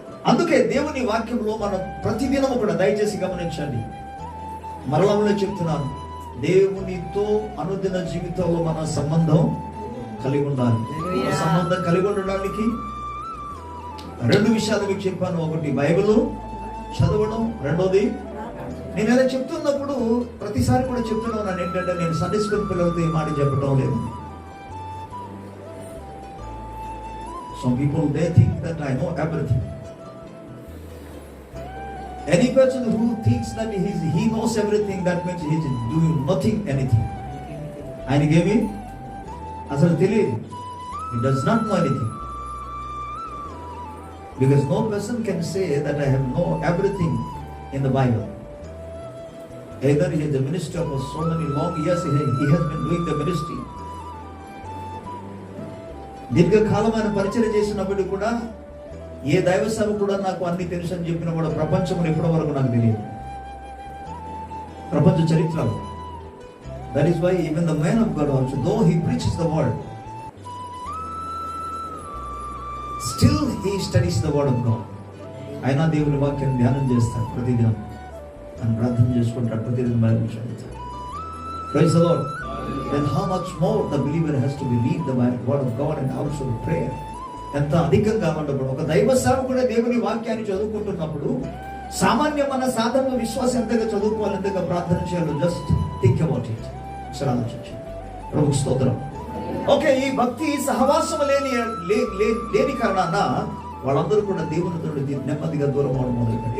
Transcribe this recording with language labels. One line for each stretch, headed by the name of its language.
Telugu: అందుకే దేవుని వాక్యంలో మనం ప్రతిదినం కూడా దయచేసి గమనించండి, మరలంలో చెప్తున్నాను, దేవునితో అనుదిన జీవితంలో మన సంబంధం కలిగి ఉండాలి. సంబంధం కలిగి ఉండడానికి 2 విషయాలు మీకు చెప్పాను. ఒకటి బైబిల్ చదవడం, రెండోది నేను ఇలా చెప్తున్నప్పుడు ప్రతిసారి కూడా చెప్తున్నాను ఏంటంటే, నేను సండే స్కూల్ పిల్లలతో ఈ మాట చెప్పడం లేదు.
English: Some people they think that I know everything. Any person who thinks that he knows everything, that means he is doing nothing, anything.
Telugu: ఆయనకేమి అసలు తెలియదు.
English: He does not know anything. Because no person can say that I have know everything in the Bible. Either he is a minister for so many long years, he has been doing the ministry.
Telugu: దీర్ఘకాలమైన పరిచయం చేసినప్పటికీ కూడా ఏ దైవ సేవ కూడా నాకు అన్ని తెలుసు అని చెప్పిన కూడా ప్రపంచంలో ఇప్పటి వరకు నాకు తెలియదు, ప్రపంచ చరిత్రలో.
English: That is why even the man of God also, though he preaches the word, still he studies the word of God.
Telugu: అయినా దేవుని వాక్యాన్ని ధ్యానం చేస్తాడు ప్రతిదినం, అని ప్రార్థన చేసుకుంటాడు, ప్రతిదినం బైబిల్ చదువుతాడు.
English: Praise the Lord. Then how much more the believer has to believe the word of God and also prayer.
Telugu: ఎంత అధికంగా ఉండకూడదు. ఒక దైవ సేవకుడే దేవుని వాక్యాన్ని చదువుకుంటున్నప్పుడు సామాన్యమైన సాధారణ విశ్వాసం ఎంతగా చదువుకోవాలి, ఎంతగా ప్రార్థన చేయాలో
English: Just think about it.
Telugu: సరే ఆలోచించు. ప్రభుకు స్తోత్రం. ఓకే, ఈ భక్తి సహవాసం లేని కారణాన వాళ్ళందరూ కూడా దేవునితో నెమ్మదిగా దూరం అవడం మొదలుపెట్టారు.